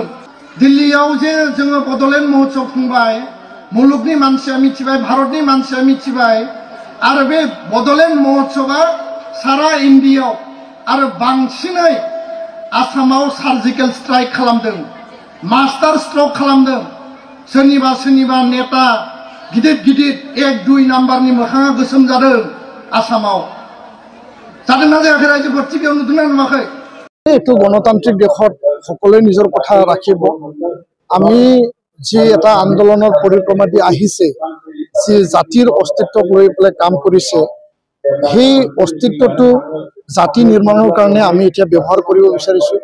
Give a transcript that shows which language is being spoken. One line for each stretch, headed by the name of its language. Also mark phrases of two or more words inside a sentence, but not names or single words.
Bodo: दिल्लीयाव जे जोङो बड'लेण्ड महोत्सब खुंबाय, मुलुगनि मानसिया मिथिबाय, भारतनि मानसिया मिथिबाय आरो बे बड'लेण्ड महोत्सबा सारा इन्डियायाव आरो बांसिनै आसामाव
English: surgical strike
Bodo: खालामदों,
English: master stroke
Bodo: खालामदों। सोरनिबा नेता गिदिर गिदिर 1-2 नाम्बारनि मोखाङा गोसोम जादों आसामाव। जादोंना जायाखै रायजोफोर टिभियाव नुदोंना नुवाखै?
Assamese: এইটো গণতান্ত্ৰিক দেশত সকলোৱে নিজৰ কথা ৰাখিব। আমি যি এটা আন্দোলনৰ পৰিক্ৰমা দি আহিছে, যি জাতিৰ অস্তিত্বক লৈ পেলাই কাম কৰিছে, সেই অস্তিত্বটো জাতি নিৰ্মাণৰ কাৰণে আমি এতিয়া ব্যৱহাৰ কৰিব বিচাৰিছোঁ।